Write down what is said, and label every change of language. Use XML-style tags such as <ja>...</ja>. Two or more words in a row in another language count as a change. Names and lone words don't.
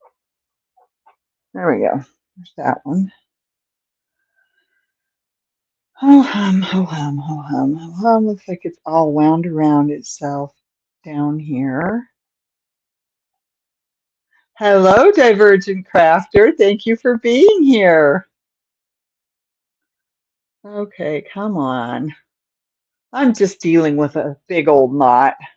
<en>There we go. There's that one. Ho hum, ho hum, ho hum, ho hum. Looks like it's all wound around itself down here. Hello, Divergent Crafter. Thank you for being here. Okay, come on. I'm just dealing with a big old knot.</en>